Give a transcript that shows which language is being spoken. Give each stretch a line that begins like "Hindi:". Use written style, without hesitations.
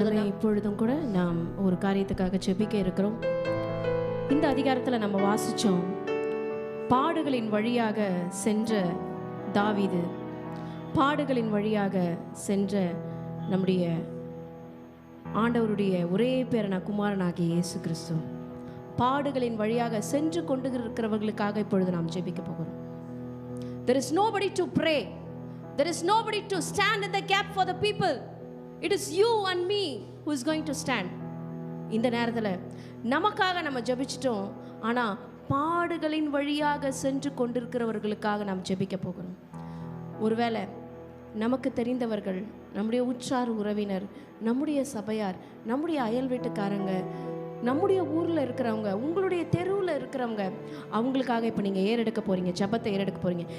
Tamil: இப்பொழுதும் கூட நாம் ஒரு காரியத்துக்காக ஜெபிக்க இருக்கிறோம். இந்த அதிகாரத்தில் நம்ம வாசிச்சோம், பாடுகளின் வழியாக சென்ற தாவீது, பாடுகளின் வழியாக சென்ற நம்முடைய ஆண்டவருடைய ஒரே பேரான குமாரனாகிய இயேசு கிறிஸ்து, பாடுகளின் வழியாக சென்று கொண்டு இருக்கிறவர்களுக்காக இப்பொழுது நாம் ஜெபிக்க போகிறோம்.
English: There is nobody to pray. There is nobody to stand in the gap for the people. It is you and me who is going to stand.
Tamil: இந்த நேரத்தில் நமக்காக நம்ம ஜெபிச்சிட்டோம், ஆனால் பாடுகளின் வழியாக சென்று கொண்டிருக்கிறவர்களுக்காக நாம் ஜெபிக்க போகிறோம். ஒருவேளை நமக்கு தெரிந்தவர்கள், நம்முடைய உற்றார் உறவினர், நம்முடைய சபையார், நம்முடைய அயல் வீட்டுக்காரங்க, நம்முடைய ஊரில் இருக்கிறவங்க, உங்களுடைய தெருவில் இருக்கிறவங்க, அவங்களுக்காக இப்போ நீங்கள் ஏறெடுக்க போகிறீங்க, ஜெபத்தை ஏறெடுக்க போகிறீங்க.